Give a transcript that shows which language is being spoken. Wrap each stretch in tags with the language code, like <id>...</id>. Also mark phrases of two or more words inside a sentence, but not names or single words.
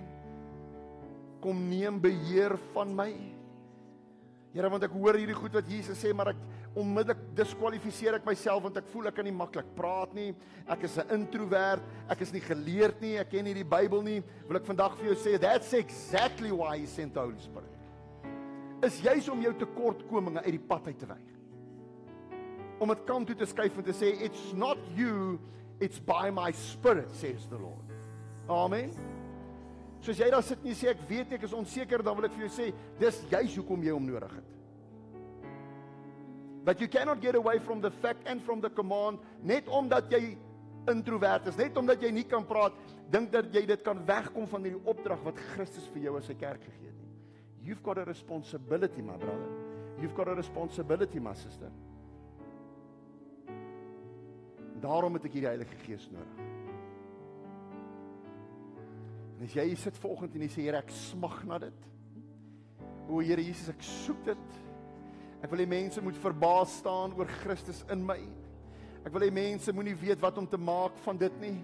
<af>Kom neem beheer van my. Here, want ek hoor hierdie goed wat Jesus sê, maar ek onmiddellik diskwalifiseer ek myself, want ek voel ek kan nie maklik praat nie, ek is 'n introvert, ek is nie geleerd nie, ek ken nie die Bybel nie, wil ek vandag vir jou sê,</af> <en>that's exactly why He sent the Holy Spirit. Is juis om jou tekortkominge uit die pad uit te wyg. Om dit kant toe te skuif en te sê, it's not you, it's by my Spirit, says the Lord. Amen.</en> <af>Soos jy daar sit en jy sê, ek weet ek is onseker, dan wil ek vir jou sê, dis juis hoekom jy hom nodig het.</af> <en>But you cannot get away from the fact and from the command,</en> <af>net omdat jy introvert is, net omdat jy nie kan praat, dink dat jy dit kan wegkom van die opdrag wat Christus vir jou as sy kerk gegee het nie.</af> <en>You've got a responsibility, my brother. You've got a responsibility, my sister.</en> <af>Daarom het ek hierdie Heilige Gees nodig. En as jy sit vanoggend en jy sê, Here, ek smag na dit. O Here Jesus, ek soek dit. Ek wil hê mense moet verbaas staan oor Christus in my. Ek wil hê mense moenie weet wat om te maak van dit nie.</af>